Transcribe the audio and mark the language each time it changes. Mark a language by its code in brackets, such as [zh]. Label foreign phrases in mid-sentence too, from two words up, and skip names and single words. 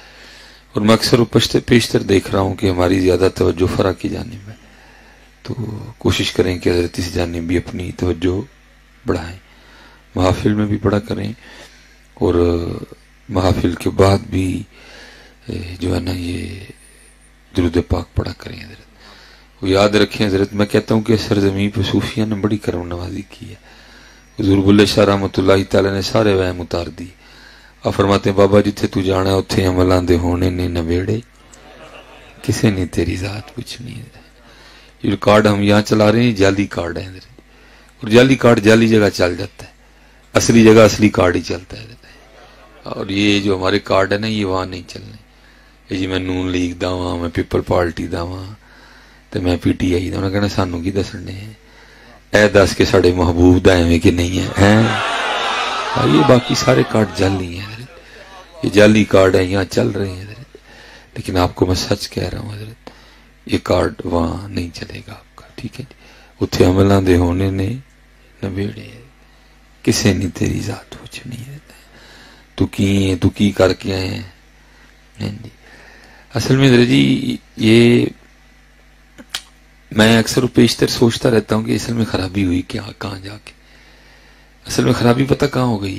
[ur] اور میں اکثر پیشتر دیکھ رہا ہوں کہ ہماری زیادہ توجہ فرق کی جانب ہے، تو کوشش کریں کہ حضرت اس جانب بھی اپنی توجہ بڑھائیں، محافل میں بھی پڑھا کریں اور محافل کے بعد بھی جو ہے نا یہ درود پاک پڑھا کریں۔ حضرت وہ یاد رکھیں، حضرت میں کہتا ہوں کہ سرزمین پہ صوفیہ نے بڑی کرم نوازی کی ہے، حضور بلے شاہ رحمۃ اللہ تعالی نے سارے وہم اتار دی۔ آپ فرماتے ہیں [pa] بابا جتھے تو جانا اتھے عملاں دے ہونے نے نبیڑے، کسے نے تیری ذات پوچھنی ہے۔ [ur] یہ کارڈ ہم یہاں چلا رہے ہیں جعلی کارڈ ہے، اور جعلی کارڈ جعلی جگہ چل جاتا ہے، اصلی جگہ اصلی کارڈ ہی چلتا ہے۔ اور یہ جو ہمارے کارڈ ہے نا یہ وہاں نہیں چلنے، یہ جی [pa] میں نون لیگ دا ہاں، میں پیپل پارٹی دا ہاں، تو میں پی ٹی آئی دا، انہوں نے کہنا سانوں کی دسنے ہیں، اے دس کے ساڑے محبوب دا ہیں کہ نہیں ہیں۔ [ur] یہ باقی سارے کارڈ جعلی ہیں حضرت، یہ جعلی کارڈ ہیں یہاں چل رہے ہیں حضرت، لیکن آپ کو میں سچ کہہ رہا ہوں حضرت یہ کارڈ وہاں نہیں چلے گا آپ کا، ٹھیک ہے جی۔ [pa] اتھے عملاں دے ہونے نے نبیڑے، کسے نہیں تیری ذات پوچھنی ہے، تو کی کر کے آئے ہیں جی۔ [ur] اصل میں حضرت جی یہ میں اکثر پیشتر سوچتا رہتا ہوں کہ اصل میں خرابی ہوئی کیا، کہاں جا کے اصل میں خرابی پتہ کہاں ہو گئی ہے؟